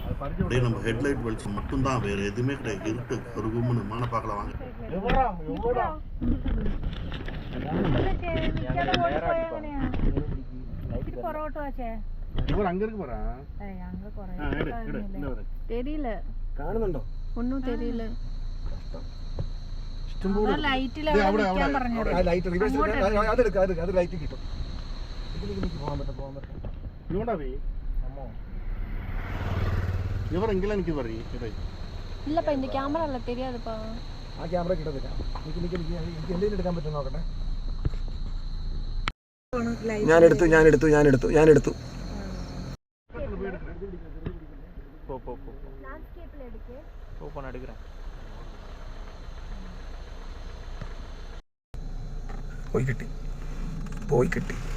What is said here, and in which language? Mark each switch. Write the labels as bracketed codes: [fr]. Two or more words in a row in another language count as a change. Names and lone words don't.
[ta] அப்படியே நம்ம ஹெட்லைட் வெளிச்சம் மட்டும்தான், வேறு எதுவுமே கிடையாது. இருட்டு ஒரு கும்முன்னு மானை பார்க்கலாம் வாங்க. அங்கே இருக்கு போகிறா, தெரியல, [ml] കാണുന്നുണ്ടോ? ഒന്നും தெரியல. അത് ലൈറ്റ് കിട്ടും. പോകാൻ പറ്റും. [ta] இவரெங்கெல்லாம் நிற்க வர்றீ? இல்லப்பா, இந்த கேமரால தெரியாதுப்பா. [ml] ആ ക്യാമറ കിട്ടത്തില്ല. എനിക്ക് എന്തെങ്കിലും എടുക്കാൻ പറ്റും നോക്കട്ടെ. ഞാൻ എടുത്തു. പോയി കിട്ടി.